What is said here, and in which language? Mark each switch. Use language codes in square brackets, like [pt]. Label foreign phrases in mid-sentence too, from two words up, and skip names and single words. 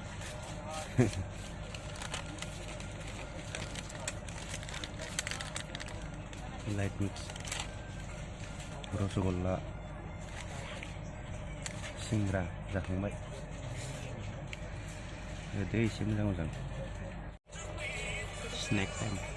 [en] Light mix. Rosogollah. Singra, [brx] जाखांबाय. दे एसे मोजां मोजां. [en] Snack time.